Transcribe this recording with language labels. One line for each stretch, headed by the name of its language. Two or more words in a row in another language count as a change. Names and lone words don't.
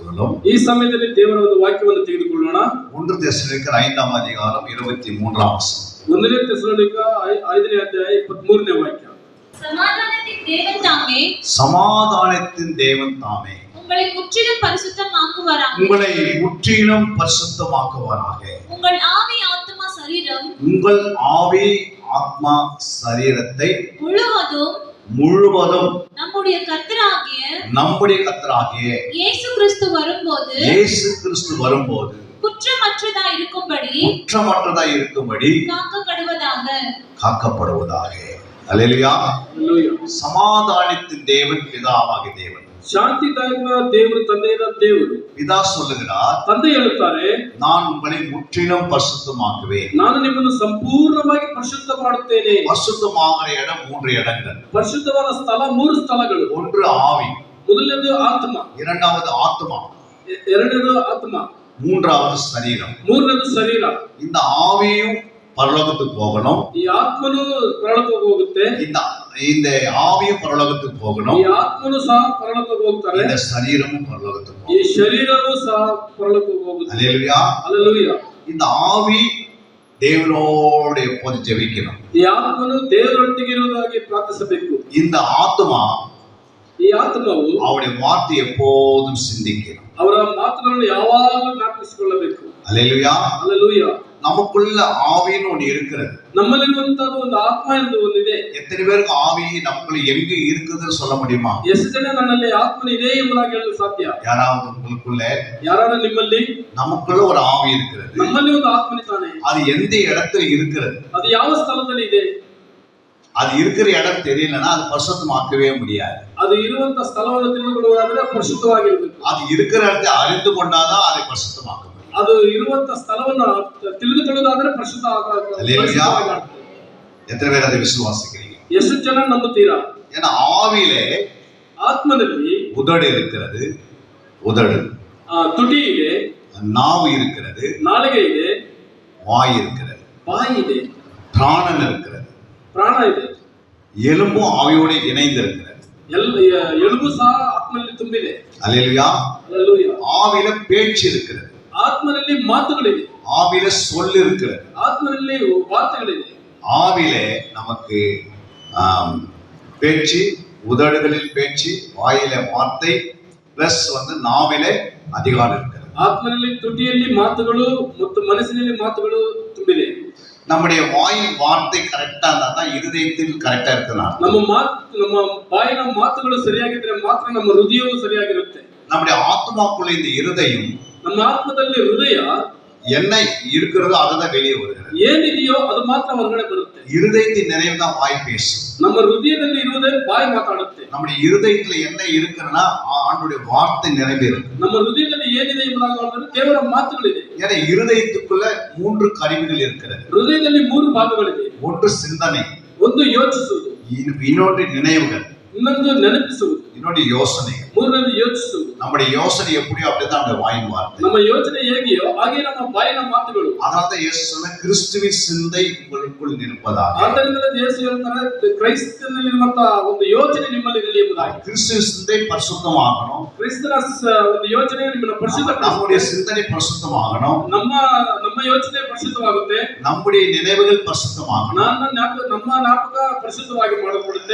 Kannada: ತೆಗೆದುಕೊಳ್ಳೋಣ. ಈ ಸಮಯದಲ್ಲಿ ದೇವರ ಒಂದು ವಾಕ್ಯವನ್ನು ತೆಗೆದುಕೊಳ್ಳೋಣ.
Tamil: 1 தெசலோனிக்கர் 5ஆம் அதிகாரம் 23ஆம் வசனம்.
Kannada: 1 தெசலோனிக்க 5ನೇ ಅಧ್ಯಾಯ 23ನೇ ವಾಕ್ಯ.
Tamil: சமாதானத்தின் தேவன் தாமே சமாதானத்தின் தேவன் தாமே உங்களை முற்றிலும் பரிசுத்தமாக்குவாராக. உங்களை முற்றிலும் பரிசுத்தமாக்குவாராக. உங்கள் ஆவி ஆத்மா சரீரம் உங்கள் ஆவி ஆத்மா சரீரத்தை முழுவதும் நம்முடைய கர்த்தராகிய இயேசு கிறிஸ்து வரும்போது குற்றமற்றதாய் இருக்கும்படி காக்கப்படுவதாக. அல்லேலூயா. சமாதானத்தின் தேவன் பிதாவாகிய தேவன்,
Kannada: ಶಾಂತಿದಾಯಕ ದೇವರು, ತಂದೆಯ ದೇವರು.
Tamil: பிதா சொல்லுகிறார்,
Kannada: ತಂದೆ ಹೇಳುತ್ತಾರೆ,
Tamil: நான் உங்களை முற்றிலும் பரிசுத்தமாக்குவேன்.
Kannada: ನಾನು ನಿಮ್ಮನ್ನು ಸಂಪೂರ್ಣವಾಗಿ ಪರಿಶುದ್ಧ ಮಾಡುತ್ತೇನೆ.
Tamil: பரிசுத்தமாகிற இடம் 3 இடங்கள்.
Kannada: ಪರಿಶುದ್ಧವಾದ ಸ್ಥಳ 3 ಸ್ಥಳಗಳು.
Tamil: ஒன்று ஆவி,
Kannada: ಮೊದಲನೇದು ಆತ್ಮ,
Tamil: இரண்டாவது ஆத்மா,
Kannada: ಎರಡನೇದು ಆತ್ಮ,
Tamil: மூன்றாவது சரீரம்.
Kannada: ಮೂರನೇದು ಶರೀರ.
Tamil: இந்த ஆவியும் பரலோகத்துக்கு போகணும்,
Kannada: ಈ ಆತ್ಮನು ಪರಲೋಕಕ್ಕೆ ಹೋಗುತ್ತೆ.
Tamil: இந்த ஆவியும் பரலோகத்துக்கு போகணும்,
Kannada: ಈ ಆತ್ಮನು ಸಹ ಪರಲೋಕಕ್ಕೆ ಹೋಗ್ತಾರೆ.
Tamil: இந்த சரீரமும் பரலோகத்துக்கு
Kannada: ಈ
Tamil: போகணும்.
Kannada: ಶರೀರವೂ ಸಹ ಪರಲೋಕಕ್ಕೆ ಹೋಗುತ್ತೆ.
Tamil: அல்லேலூயா. அல்லேலூயா. இந்த ஆவி தேவனோடு எப்போது ஜெபிக்கணும்.
Kannada: ಈ ಆತ್ಮನು ದೇವರೊಟ್ಟಿಗೆ ಇರುವುದಾಗಿ ಪ್ರಾರ್ಥಿಸಬೇಕು.
Tamil: இந்த ஆத்மா,
Kannada: ಈ ಆತ್ಮವು
Tamil: அவருடைய வார்த்தை எப்போதும் சிந்திக்கணும்.
Kannada: ಅವರ ಮಾತುಗಳನ್ನು ಯಾವಾಗಲೂ ಜ್ಞಾಪಿಸಿಕೊಳ್ಳಬೇಕು.
Tamil: அல்லேலூயா. அல்லேலூயா. நமக்குள்ள ஆவின்னு ஒன்று இருக்கிறது.
Kannada: ನಮ್ಮಲ್ಲಿರುವಂತಹ ಒಂದು ಆತ್ಮ ಎಂದು ಒಂದಿದೆ.
Tamil: எத்தனை பேருக்கு ஆவி நமக்குள்ள எங்க இருக்குதுன்னு சொல்ல முடியுமா?
Kannada: ಎಷ್ಟು ಜನ ನನ್ನಲ್ಲಿ ಆತ್ಮನ ಇದೆ ಎಂಬುದಾಗಿ ಹೇಳಲು ಸಾಧ್ಯ?
Tamil: யாராவது உங்களுக்குள்ள,
Kannada: ಯಾರಾದ್ರೂ ನಿಮ್ಮಲ್ಲಿ?
Tamil: நமக்குள்ள ஒரு ஆவி இருக்கிறது.
Kannada: ನಮ್ಮಲ್ಲಿ ಒಂದು ಆತ್ಮನಿದ್ದಾನೆ.
Tamil: அது எந்த இடத்துல இருக்கிறது?
Kannada: ಅದು ಯಾವ ಸ್ಥಳದಲ್ಲಿ ಇದೆ?
Tamil: அது இருக்கிற இடம் தெரியலன்னா அது பரிசுத்தமாக்கவே முடியாது.
Kannada: ಅದು ಇರುವಂತ ಸ್ಥಳವನ್ನು ತಿಳಿದುಕೊಳ್ಳುವುದಾದರೆ ಪರಿಶುದ್ಧವಾಗಿರಬೇಕು.
Tamil: அது இருக்கிற இடத்தை அறிந்து கொண்டாதான் அதை பரிசுத்தமாக்க முடியும்.
Kannada: ಅದು ಇರುವಂತ ಸ್ಥಳವನ್ನು ತಿಳಿದುಕೊಳ್ಳುವುದಾದರೆ ಪರಿಶುದ್ಧ ಆಗುತ್ತೆ.
Tamil: எத்தனை பேர் அதை விசுவாசிக்கிறீங்க?
Kannada: ಎಷ್ಟು ಜನ ನಂಬುತ್ತೀರಾ?
Tamil: ஏன்னா ஆவியிலே,
Kannada: ಆತ್ಮನಲ್ಲಿ
Tamil: உதடு இருக்கிறது, உதடு,
Kannada: ತುಟಿ ಇದೆ,
Tamil: நாவு இருக்கிறது,
Kannada: ನಾಲಿಗೆ ಇದೆ,
Tamil: வாய் இருக்கிறது,
Kannada: ಬಾಯಿ ಇದೆ,
Tamil: பிராணன் இருக்கிறது,
Kannada: ಪ್ರಾಣ ಇದೆ,
Tamil: எலும்பும் ஆவியோடு இணைந்து இருக்கிறது.
Kannada: ಎಲುಬು ಸಹ ಆತ್ಮನಲ್ಲಿ ತುಂಬಿದೆ.
Tamil: அல்லேலூயா. அல்லேலூயா. ஆவியில பேச்சு இருக்கிறது,
Kannada: ಆತ್ಮನಲ್ಲಿ ಮಾತುಗಳಿದೆ,
Tamil: ஆவியில சொல் இருக்கிறது,
Kannada: ಆತ್ಮನಲ್ಲಿ ವಾರ್ತೆಗಳಿದೆ.
Tamil: ஆவியிலே நமக்கு பேச்சு, உதடுகளில் பேச்சு, வாயில வார்த்தை, பிளஸ் நாவிலே அதிகாரம் இருக்கிறது.
Kannada: ಆತ್ಮನಲ್ಲಿ ತುಟಿಯಲ್ಲಿ ಮಾತುಗಳು ಮತ್ತು ಮನಸ್ಸಿನಲ್ಲಿ ಮಾತುಗಳು ತುಂಬಿದೆ.
Tamil: நம்முடைய வாயின் வார்த்தை கரெக்டா இருந்தா தான் இருதயத்தில் கரெக்டா இருக்கலாம்.
Kannada: ನಮ್ಮ ಬಾಯಿನ ಮಾತುಗಳು ಸರಿಯಾಗಿದ್ರೆ ಮಾತ್ರ ನಮ್ಮ ಹೃದಯವು ಸರಿಯಾಗಿರುತ್ತೆ.
Tamil: நம்முடைய ஆத்மாக்குள்ள இந்த இருதயம்,
Kannada: ನಮ್ಮ ಆತ್ಮದಲ್ಲಿ ಹೃದಯ
Tamil: என்ன இருக்கிறதோ அதுதான் வெளியே வருகிறது.
Kannada: ಏನಿದೆಯೋ ಅದು ಮಾತ್ರ ಹೊರಗಡೆ ಬರುತ್ತೆ.
Tamil: இருதயத்தின் நிறைவு தான் வாய் பேசும்.
Kannada: ನಮ್ಮ ಹೃದಯದಲ್ಲಿ ಇರುವುದೇ ಬಾಯಿ ಮಾತಾಡುತ್ತೆ.
Tamil: நம்முடைய இருதயத்துல என்ன இருக்குன்னா ஆண்டவருடைய வார்த்தை நிறைவேறும்.
Kannada: ನಮ್ಮ ಹೃದಯದಲ್ಲಿ ಏನಿದೆ ಎಂಬುದಾಗಿ ದೇವರ ಮಾತುಗಳಿದೆ.
Tamil: ஏன்னா இருதயத்துக்குள்ள 3 கருவிகள் இருக்கிறது.
Kannada: ಹೃದಯದಲ್ಲಿ 3 ಭಾಗಗಳಿದೆ.
Tamil: ஒன்று சிந்தனை,
Kannada: ಒಂದು ಯೋಚಿಸುವುದು,
Tamil: இன்னொன்று நினைவுகள்,
Kannada: ಇನ್ನೊಂದು ನೆನಪಿಸುವುದು,
Tamil: இன்னொன்று யோசனை.
Kannada: ಮೂರನೇದು ಯೋಚಿಸುವುದು.
Tamil: நம்முடைய யோசனை எப்படியோ அப்படிதான் நம்முடைய வாயின் வார்த்தை.
Kannada: ನಮ್ಮ ಯೋಚನೆ ಹೇಗೆಯೋ ಹಾಗೆ ನಮ್ಮ ಬಾಯಿನ ಮಾತುಗಳು.
Tamil: அதனால இயேசு சொன்ன கிறிஸ்துவின் சிந்தை உங்களுக்குள் இருப்பதாக.
Kannada: ಆದ್ದರಿಂದ ಯೇಸು ಹೇಳ್ತಾರೆ ಕ್ರೈಸ್ತನಲ್ಲಿರುವಂತಹ ಒಂದು ಯೋಚನೆ ನಿಮ್ಮಲ್ಲಿ ಇರಲಿ ಎಂಬುದಾಗಿ.
Tamil: கிறிஸ்துவின் சிந்தை பரிசுத்தமாகணும்.
Kannada: ಕ್ರಿಸ್ತನ ಒಂದು ಯೋಚನೆ ನಿಮ್ಮನ್ನು ಪರಿಶುದ್ಧಪಡಿಸಬೇಕು.
Tamil: நம்முடைய சிந்தனை பரிசுத்தமாகணும்.
Kannada: ನಮ್ಮ ಯೋಚನೆ ಪರಿಶುದ್ಧವಾಗುತ್ತೆ.
Tamil: நம்முடைய நினைவுகள் பரிசுத்தமாகணும்.
Kannada: ನಮ್ಮ ಜ್ಞಾಪಕ ಪರಿಶುದ್ಧವಾಗಿ ಮಾಡಲ್ಪಡುತ್ತೆ.